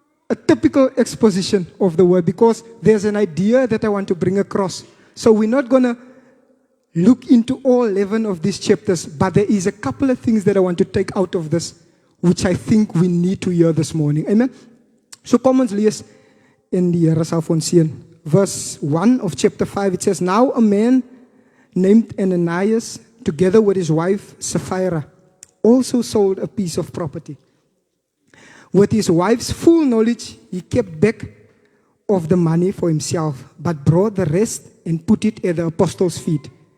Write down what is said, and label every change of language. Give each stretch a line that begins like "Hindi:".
English: A typical exposition of the word, because there's an idea that I want to bring across. So we're not going to look into all 11 of these chapters, but there is a couple of things that I want to take out of this, which I think we need to hear this morning. Amen?
Afrikaans: So kom ons lees in die Here sal vir ons seën.
English: Verse 1 of chapter 5, it says, Now a man named Ananias, together with his wife Sapphira, also sold a piece of property. With his wife's full knowledge, he kept back of the money for himself, but brought the rest and put it at the apostles' feet.